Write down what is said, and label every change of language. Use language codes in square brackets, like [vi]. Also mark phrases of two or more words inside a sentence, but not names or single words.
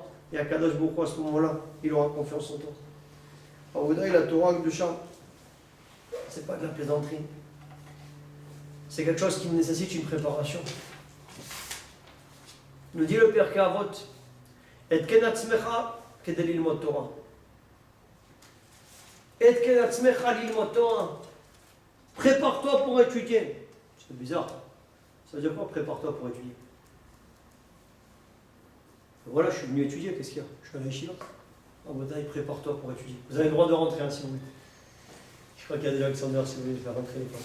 [fr] Et à Kadosh Baruch Hu, à ce moment-là, il aura confiance en toi. Rabotai, la [he] תורה הקדושה, [fr] c'est pas de la plaisanterie. C'est quelque chose qui nécessite une préparation. Nous dit le Pirkei Avot, et [he] התקן עצמך כדי ללמוד תורה. Et התקן עצמך ללמוד תורה. [fr] Prépare-toi pour étudier. C'est bizarre. Ça veut dire quoi, prépare-toi pour étudier? Voilà, je suis venu étudier, qu'est-ce qu'il y a? Je suis à la yeshiva. Rabotaï, prépare-toi pour étudier. Vous avez le droit de rentrer hein, si vous voulez. Je crois qu'il y a des Alexander si vous voulez faire rentrer les femmes.